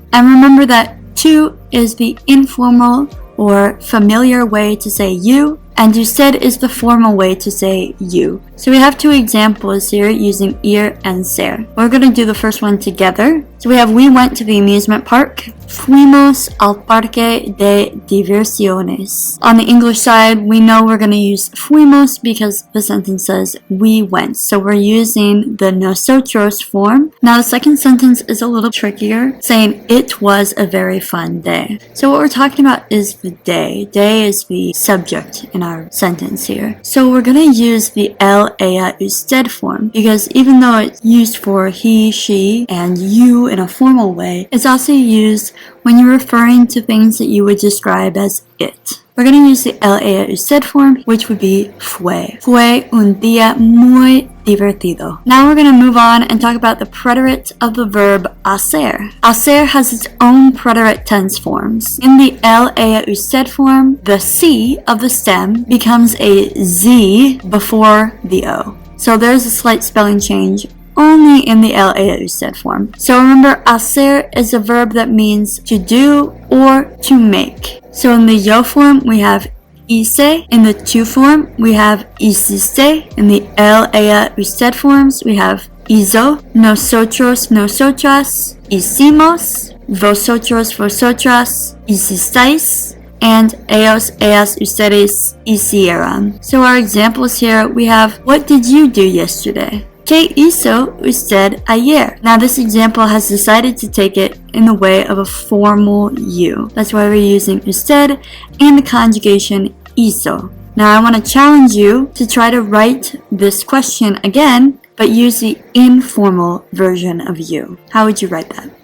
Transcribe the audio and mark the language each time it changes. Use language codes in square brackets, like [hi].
[en] And remember that tu is the informal or familiar way to say you, and usted is the formal way to say you. So we have two examples here using ir and ser. We're going to do the first one together. So we went to the amusement park. [es] Fuimos al parque de diversiones. [en] On the English side, we know we're going to use fuimos because the sentence says we went. So we're using the nosotros form. Now the second sentence is a little trickier, saying it was a very fun day. So what we're talking about is the day. Day is the subject in our sentence here. So we're going to use the el, ella, usted form because even though it's used for he, she, and you in a formal way, it's also used when you're referring to things that you would describe as it. We're going to use the el, ella, usted form, which would be fue. [es] Fue un día muy divertido. [en] Now we're going to move on and talk about the preterite of the verb hacer. Hacer has its own preterite tense forms. In the el, ella, usted form, the C of the stem becomes a Z before the O. So there's a slight spelling change only in the el, ella, usted form. So remember, hacer is a verb that means to do or to make. So in the yo form, we have hice. In the tu form, we have hiciste. In the el, ella, usted forms, we have hizo. [es] Nosotros, nosotras, hicimos. Vosotros, vosotras, hicisteis. And ellos, ellas, ustedes, hicieron. [en] So our examples here, we have, what did you do yesterday? [es] ¿Qué hizo usted ayer? [en] Now this example has decided to take it in the way of a formal you. That's why we're using usted and the conjugation hizo. Now I want to challenge you to try to write this question again, but use the informal version of you. How would you write that?